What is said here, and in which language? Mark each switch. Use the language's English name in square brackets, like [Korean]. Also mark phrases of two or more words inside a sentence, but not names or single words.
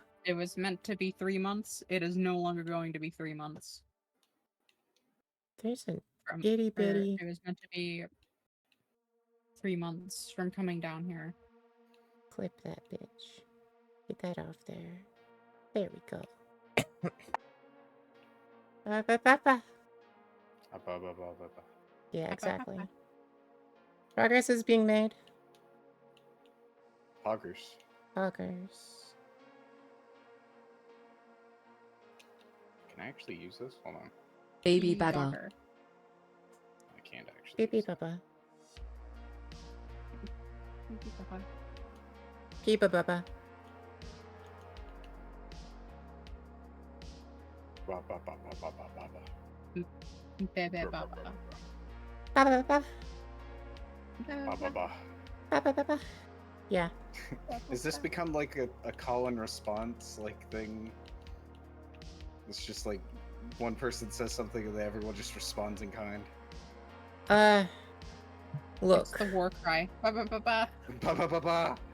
[English] meant to be 3 months. It is no longer going to be 3 months. There's an From, itty or bitty. it was meant to be 3 months from coming down here. Clip that bitch. Get that off there. There we go. Ba-ba-ba-ba. Yeah, exactly. Progress is being made. Poggers. Poggers. Can I actually use this? Hold on. Baby Dogger. Baba. I can't actually. Beep use beep it. baba. Keep a baba. Ba, ba, ba, ba, ba, ba, ba, ba. Bebe Ba, ba, baba. ba, Ba ba ba ba, ba, ba. ba ba ba ba. Yeah. Has this become like a call and response like thing? It's just like one person says something and then everyone just responds in kind. It's Look, the war cry. Ba ba ba ba. Ba ba ba ba.